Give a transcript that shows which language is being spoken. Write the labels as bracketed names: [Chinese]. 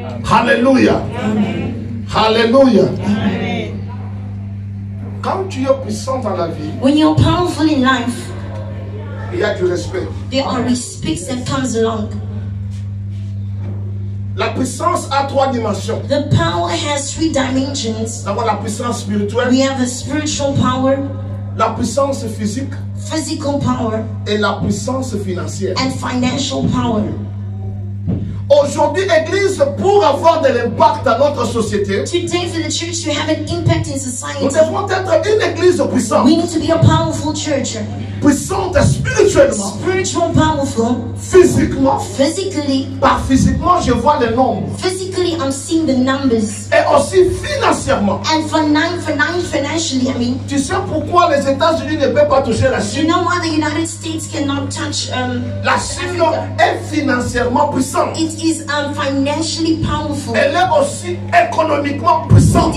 [French] Alléluia. Alléluia. Quand tu es puissant dans la vie, [English] When you're powerful in life, [French] il y a du respect. [English] there are respects that comes along. [French] La puissance a trois dimensions. [English] The power has three dimensions. [French] D'abord la puissance spirituelle, [English] We have a spiritual power, [French] la puissance physique [English] physical power, [French] et la puissance financière. [English] and financial power. [French] Aujourd'hui, Église, pour avoir de l'impact dans notre société, [English] Today, for the church to have an impact in [French] nous [English] society, [French] devons être une Église puissante. [English] we need to be a powerful church. [French] Puissante spirituellement, [English] Spiritual powerful, [French] physiquement. [English] physically. [French] Par physiquement, je vois les nombres. [English] Physically, I'm seeing the numbers. [French] Et aussi financièrement. [English] And financially, I mean, [French] Tu sais pourquoi les États-Unis ne peuvent pas toucher la [English] you [French] Chine? [English] know why the United States cannot touch [French] La Chine est financièrement puissante. [English] It is financially powerful. [French] Elle est aussi économiquement puissante.